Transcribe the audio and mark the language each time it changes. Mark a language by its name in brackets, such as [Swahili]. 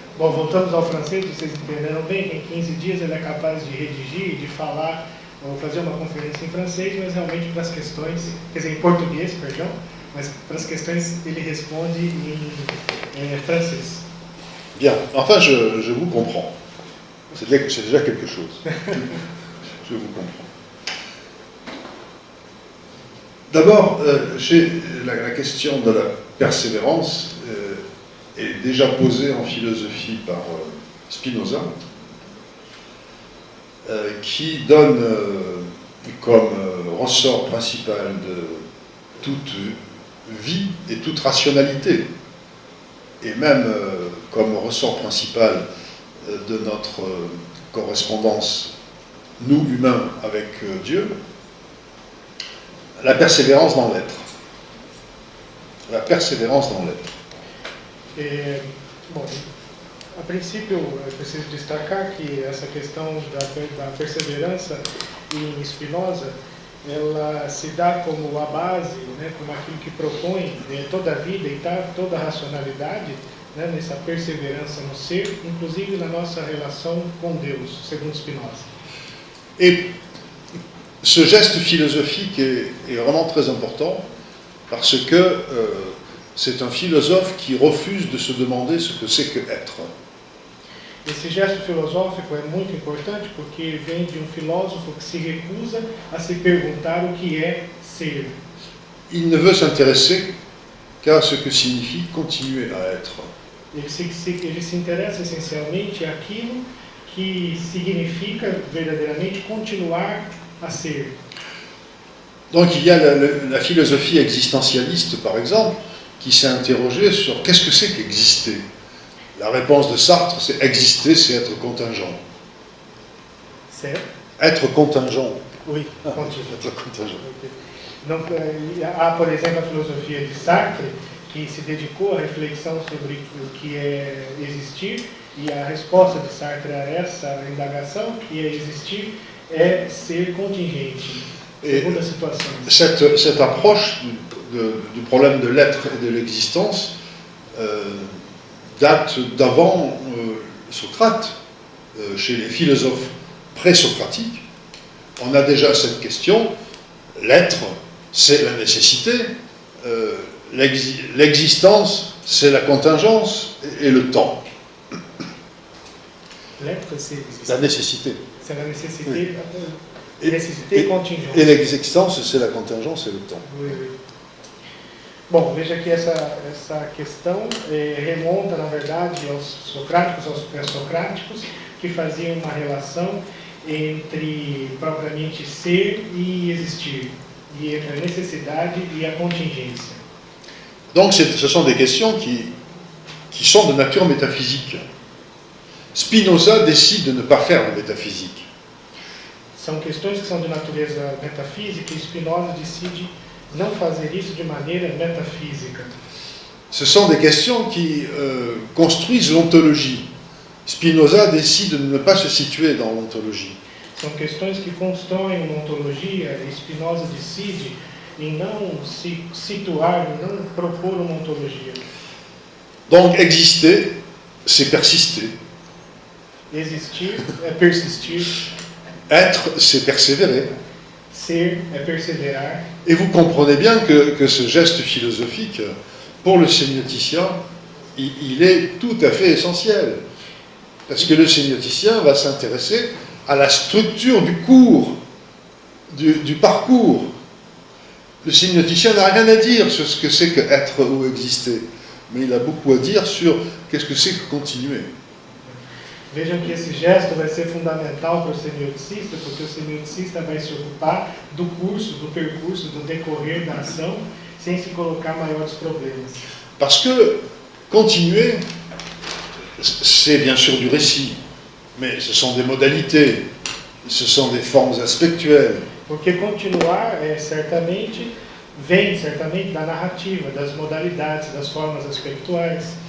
[Portuguese] Bom, voltamos ao francês, vocês entenderam bem que em 15 dias ele é capaz de redigir, de falar, ou fazer uma conferência em francês, mas realmente para as questões, quer dizer, em português, perdão, mas para as questões ele responde em francês. [French] Bien, enfin je vous comprends. C'est déjà quelque chose. Je vous comprends. D'abord, la question de la persévérance est déjà posée en philosophie par Spinoza, qui donne comme ressort principal de toute vie et toute rationalité, et même comme ressort principal de notre correspondance, nous humains, avec Dieu, la persévérance dans l'être. La persévérance dans l'être. [Portuguese] Bom, a princípio, eu preciso destacar que essa questão da perseverança em Spinoza, ela se dá como a base, né, como aquilo que propõe toda a vida e toda a racionalidade, né, nessa perseverança no ser, inclusive na nossa relação com Deus, segundo Spinoza. [French] Et ce geste philosophique est vraiment très important parce que c'est un philosophe qui refuse de se demander ce que c'est que être. [Portuguese] Esse gesto filosófico é muito importante porque vem de filósofo que se recusa a se perguntar o que é ser. [French] Il ne veut s'intéresser qu'à ce que signifie continuer à être. [Portuguese] Ele se interessa essencialmente àquilo que significa verdadeiramente continuar a ser. [French] Donc il y a la philosophie existentialiste, par exemple, qui s'est interrogée sur qu'est-ce que c'est qu'exister. La réponse de Sartre, c'est exister, c'est être contingent. C'est Être contingent. Oui, contingent. Être contingent. [Portuguese] Donc, há, por exemplo, a filosofia de Sartre, que se dedicou à reflexão sobre o que é existir, e a resposta de Sartre a essa indagação, que é existir, é ser contingente, segundo a situação. [French] Cette approche du problème de l'être et de l'existence date d'avant Socrate. Chez les philosophes pré-socratiques, on a déjà cette question. L'être, c'est la nécessité. L'existence, c'est la contingence et le temps. L'être, c'est la nécessité. C'est la nécessité, oui. Nécessité et contingence. Et l'existence, c'est la contingence et le temps. Oui, oui. [Portuguese] Bom, veja que essa questão remonta, na verdade, aos socráticos, aos pré-socráticos, que faziam uma relação entre propriamente ser e existir, e entre a necessidade e a contingência. [French] Donc ce sont des questions qui sont de nature métaphysique. Spinoza décide de ne pas faire de métaphysique. [Portuguese] São questões que são de natureza metafísica e Spinoza decide não fazer isso de maneira metafísica. [French] Ce sont des questions qui construisent l'ontologie. Spinoza décide de ne pas se situer dans l'ontologie. [Portuguese] São questões que constroem uma ontologia e Spinoza decide em não se situar, em não propor uma ontologia. [French] Donc exister, c'est persister. [Portuguese] Existir é persistir. [French] Être, c'est persévérer. [Portuguese] Ser é perseverar. [French] Et vous comprenez bien que ce geste philosophique, pour le sémioticien, il est tout à fait essentiel. Parce que le sémioticien va s'intéresser à la structure du cours, du parcours. Le sémioticien n'a rien à dire sur ce que c'est que être ou exister, mais il a beaucoup à dire sur qu'est-ce que c'est que continuer. [Portuguese] Vejam que esse gesto vai ser fundamental para o semioticista, porque o semioticista vai se ocupar do curso, do percurso, do decorrer da ação, sem se colocar maiores problemas. [French] Parce que continuer, c'est bien sûr du récit, mais ce sont des modalités, ce sont des formes aspectuelles. [Portuguese] Porque continuar vem certamente da narrativa, das modalidades, das formas aspectuais.